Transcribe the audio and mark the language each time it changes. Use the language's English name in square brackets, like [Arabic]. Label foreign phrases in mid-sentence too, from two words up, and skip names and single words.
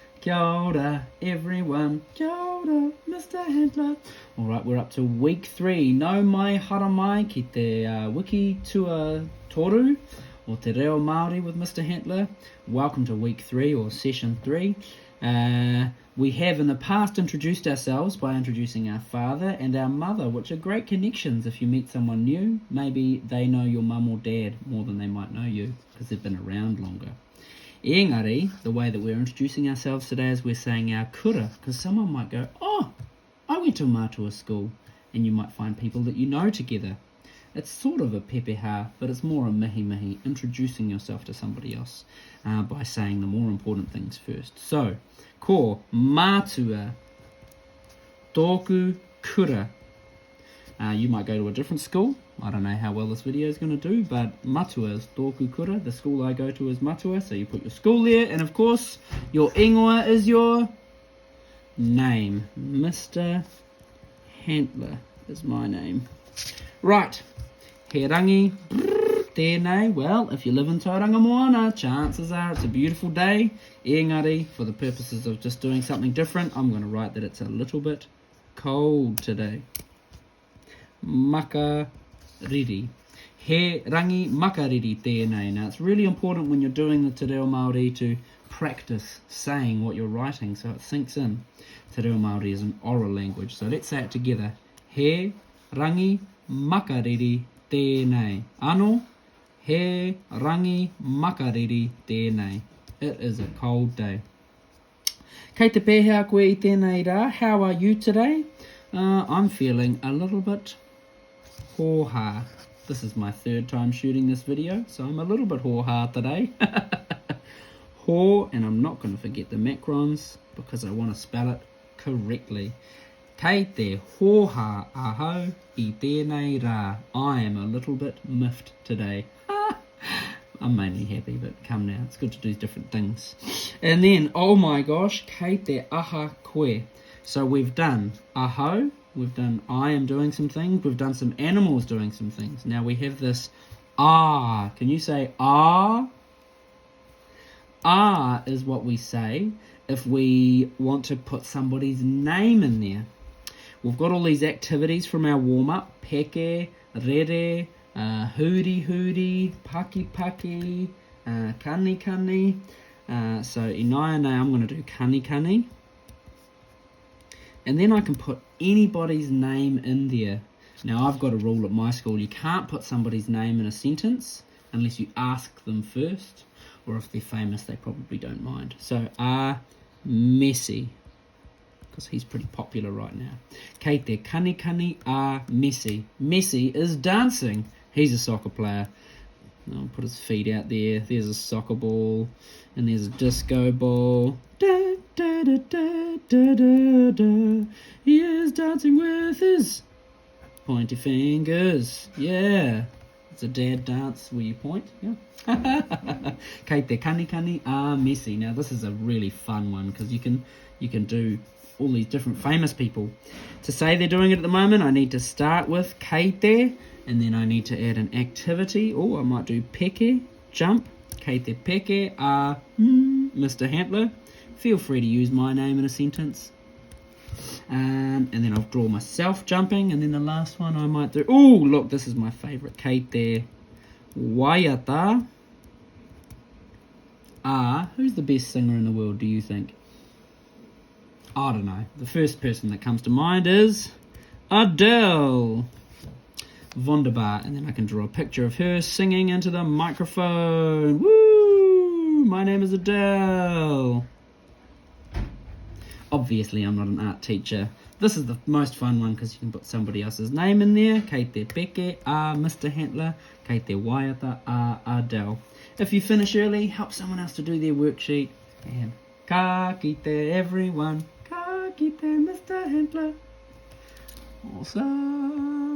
[Māori] Kia ora, everyone. Kia ora, [English] Mr Hantler. Alright, we're up to week 3. [Māori] No mai arohamai ki te wiki tua toru, [English] or Te Reo Māori with Mr Hantler. Welcome to week 3, or session 3. We have in the past introduced ourselves by introducing our father and our mother, which are great connections if you meet someone new. Maybe they know your mum or dad more than they might know you, because they've been around longer. Engari, the way that we're introducing ourselves today is we're saying our kura, because someone might go, oh, I went to [Māori] a mātou [English] school, and you might find people that you know together. It's sort of a pepeha, but it's more a mihi, introducing yourself to somebody else by saying the more important things first. So, [Māori] ko mātua tōku kura. [English] You might go to a different school. I don't know how well this video is going to do, but matua is [Māori] tōku kura. [English] The school I go to is matua, so you put your school there. And of course, your ingoa is your name. Mr Hantler is my name. Right. [Māori] He rangi, tēnei. [English] Well, if you live in Tauranga Moana, chances are it's a beautiful day. Engari, for the purposes of just doing something different, I'm going to write that it's a little bit cold today. [Māori] Makariri. He rangi makariri tēnei. [English] Now, it's really important when you're doing the Te Reo Māori to practice saying what you're writing so it sinks in. Te Reo Māori is an oral language, so let's say it together. [Māori] He rangi makariri tēnei. Ano, he rangi makariri tēnei. [English] It is a cold day. [Māori] Kei te pēhea koe I tēnei rā. [English] How are you today? I'm feeling a little bit hoha. This is my 3rd time shooting this video, so I'm a little bit hoha today. Ho, and I'm not going to forget the macrons because I want to spell it correctly. [Māori] Kei te hoha ahau I tēnei rā. [English] I am a little bit miffed today. I'm mainly happy, but come now, it's good to do different things. And then, oh my gosh, [Māori] kei te aha koe. [English] So we've done aho, we've done I am doing some things, we've done some animals doing some things. Now we have this ah. Can you say ah? Ah is what we say if we want to put somebody's name in there. We've got all these activities from our warm-up. [Māori] Peke, rere, huri, paki, kani. [English] So inai I'm going to do kani. And then I can put anybody's name in there. Now, I've got a rule at my school. You can't put somebody's name in a sentence unless you ask them first. Or if they're famous, they probably don't mind. So, Messi. Because he's pretty popular right now. [Māori] Kei te kani Messi. [English] Messi is dancing. He's a soccer player. I'll put his feet out there. There's a soccer ball. And there's a disco ball. He is dancing with his pointy fingers. Yeah. It's a dad dance where you point. Yeah. [Māori] Kei te kani Messi. [English] Now this is a really fun one because you can do all these different famous people. To say they're doing it at the moment, I need to start with [Māori] kei te, [English] and then I need to add an activity. Oh, I might do peke, jump. [Māori] Kei te peke [English] Mr Hantler. Feel free to use my name in a sentence. And then I'll draw myself jumping. And then the last one I might do... Oh, look, this is my favourite. [Māori] Kei te waiata. [English] Who's the best singer in the world, do you think? I don't know. The first person that comes to mind is Adele. [German] Wunderbar. [English] And then I can draw a picture of her singing into the microphone. Woo! My name is Adele. Obviously, I'm not an art teacher. This is the most fun one because you can put somebody else's name in there. [Māori] Kei te peke, Mr Hantler. Kei te waiata, Adele. [English] If you finish early, help someone else to do their worksheet. [Māori] And ka kite everyone. Ka kite Mr Hantler. Awesome.